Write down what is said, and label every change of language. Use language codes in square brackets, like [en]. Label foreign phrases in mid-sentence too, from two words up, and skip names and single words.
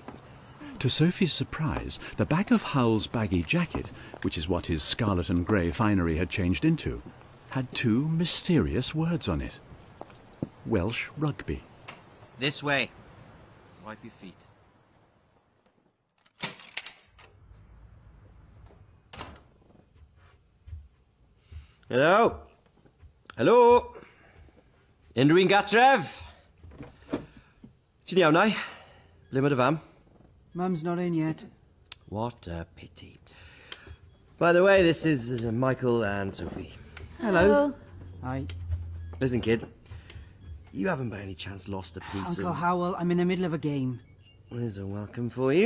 [en] To Sophie's surprise, the back of Howell's baggy jacket, which is what his scarlet and grey finery had changed into, had two mysterious words on it. Welsh rugby. This way. Wipe your feet. Hello? Hello? [cy] Unrhyw un gatref? Ti'n iawn, ai? Ble mae dy fam? [en] Mum's not in yet. What a pity. By the way, this is Michael and Sophie. Hello. Hi. Listen, kid. You haven't by any chance lost a piece Uncle of... Howell, I'm in the middle of a game. There's a welcome for you.